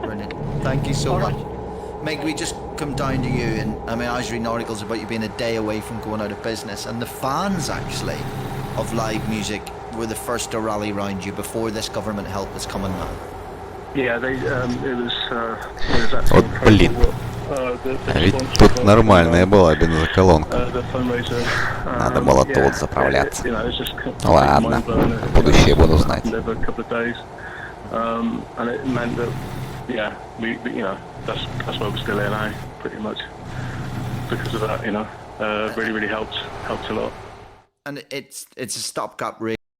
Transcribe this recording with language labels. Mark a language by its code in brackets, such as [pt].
[en] Brilliant. Thank you so much. Meg, we just come down to you, and I mean, I was reading articles about you being a day away from going out of business, and the fans actually of live music were the first to rally around you before this government help is coming now. Yeah, it was actually [ru] Вот блин. А ведь тут нормальная была бензоколонка. Надо было тут заправляться. Ладно, в будущее буду знать. [en] And it meant that, yeah, we you know, that's why we're still here now, pretty much. Because of that, you know, really helped a lot. And it's a stopgap rate.